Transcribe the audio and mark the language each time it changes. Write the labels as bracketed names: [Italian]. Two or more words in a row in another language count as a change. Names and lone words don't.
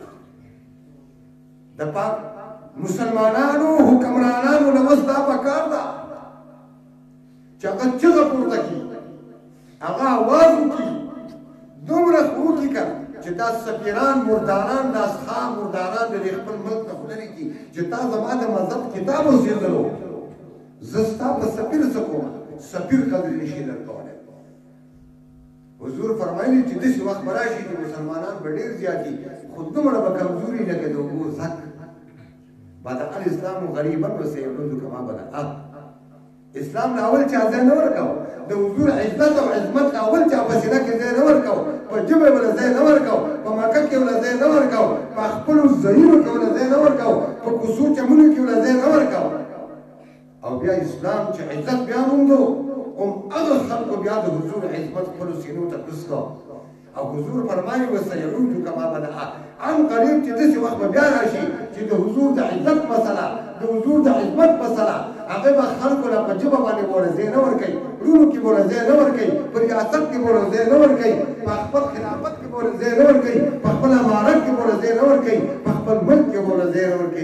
[Pashto] د پاک مسلمانانو حکمرانانو له اوس دا پکار ده چې هغه چغه پورته کړي، هغه آواز وکړي، دومره وکړي که چې دا سفیران مرداران دا اصحاب مرداران د خپل ملک نه خو لرې کړي چې تا زما د مذهب کتاب اوسېدلو زه ستا په سفیر څه کوم، سفیر قدر نشي درکولی. حضور فرمایلي چې داسې وخت به راشي چې مسلمانان به ډېر زیاتي خو دومره به کمزوري لکه د اوبو زک. [Arabic] بدأ الإسلام غريبا وسيعود كما بدأ. [Pashto] اسلام اول چا ځای نه ورکاو، د حضور عزت او عظمت اول چا په سینه کې ځای نه ورکاو، په ژبه ولا ځای نه ورکاو، په مکه کې ولا ځای نه ورکاو، په خپلو ځایونو کې ولا ځای نه ورکاو، په کوڅو چمنو کې ولا ځای نه ورکاو. او بیا اسلام چې عزت بیا موندو هغه خلکو بیا د حضور عظمت خپلو سینو ته کوز کړه. او حضور فرمایي [Arabic] وسيعود كما بدأ. [Pashto] عن قریب چې داسې وخت به بیا راشي چې د حضور د عزت مسله، د حضور د عظمت مسله هغه به خلکو له په ژبه باندې به ځای نه ورکوي، وروڼو کې به ځای نه ورکوي، په ریاست کې به ځای نه ورکوي، په خپل خلافت کې به ځای نه ورکوي، په خپل امارت کې به ځای نه ورکوي، په خپل ملک کې به ځای نه ورکوي.